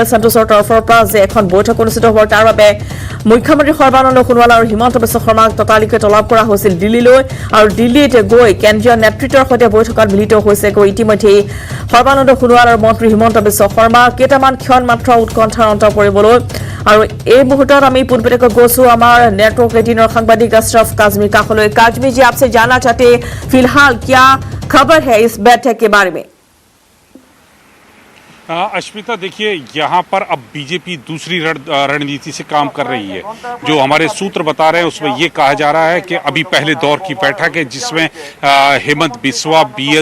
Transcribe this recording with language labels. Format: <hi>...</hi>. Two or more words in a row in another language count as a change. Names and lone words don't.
<as>সন্তোষৰ তৰফৰ পৰা যে এখন বৈঠক অনুষ্ঠিত হ'ব। তাৰ বাবে মুখ্যমন্ত্ৰী সৰ্বানন্দ সোণোৱাল আৰু হিমন্ত বিশ্ব শৰ্মাক ততালিকে তলব কৰা হৈছিল দিল্লীলৈ। আৰু দিল্লীত গৈ কেন্দ্ৰীয় নেতৃত্বৰ সৈতে বৈঠকত মিলিত হৈছেগৈ ইতিমধ্যেই সৰ্বানন্দ সোণোৱাল আৰু মন্ত্ৰী হিমন্ত বিশ্ব শৰ্মা। কেইটামান ক্ষণ মাত্ৰ উৎকণ্ঠাৰ অন্ত পৰিবলৈ। আৰু এই মুহূৰ্তত আমি পোনপটীয়াকৈ গৈছো আমাৰ নেটৱৰ্ক 18 সাংবাদিক अशरफ काजमी काखলৈ।</as> <hi>काजमी जी, आपसे जानना चाहते हैं फिलहाल क्या खबर है इस बैठक के बारे में? अश्मिता, देखिए, यहाँ पर अब बीजेपी दूसरी रणनीति से काम कर रही है। जो हमारे सूत्र बता रहे हैं उसमें ये कहा जा रहा है कि अभी पहले दौर की बैठक है जिसमें हेमंत बिस्वा, बी.एल.</hi>